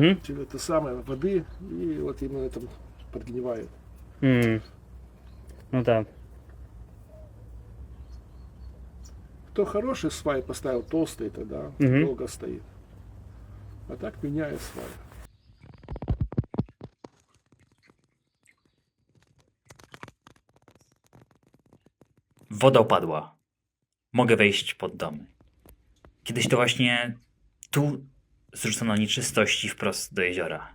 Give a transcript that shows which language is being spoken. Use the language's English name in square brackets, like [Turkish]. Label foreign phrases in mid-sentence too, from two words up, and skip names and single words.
[Russian] это самое воды и вот именно это подгнивает. Ну да. Кто хороший свай поставил, толстый тогда, Мгм. долго стоит. А так меняет свай. [Polish] Woda opadła. Mogę wejść pod domy. Kiedyś to właśnie tu zrzucono nieczystości wprost do jeziora.